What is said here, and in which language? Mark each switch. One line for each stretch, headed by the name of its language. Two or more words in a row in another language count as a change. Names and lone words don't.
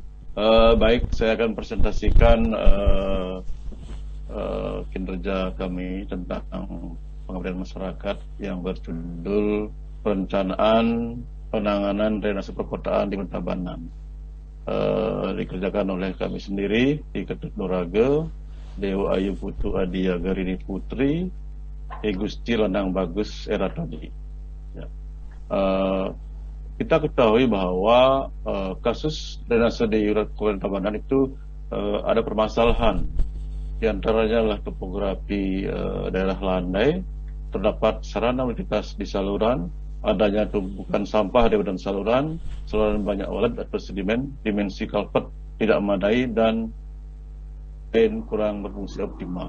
Indonesian: Baik, saya akan presentasikan kinerja kami tentang pengabdian masyarakat yang berjudul Perencanaan Penanganan Drainase Perkotaan di Tabanan. Dikerjakan oleh kami sendiri di Ketut Nurage, Dewa Ayu Putu Adia Garini Putri, Gusti Landang Bagus Eratodi. Ya. Eh, kita ketahui bahwa kasus drainase di Kabupaten Tabanan itu ada permasalahan. Di antaranya adalah topografi daerah landai, terdapat sarana aktivitas di saluran, adanya tumpukan sampah di badan saluran, saluran banyak walet atau sedimen, dimensi kalpet tidak memadai, dan kurang berfungsi optimal.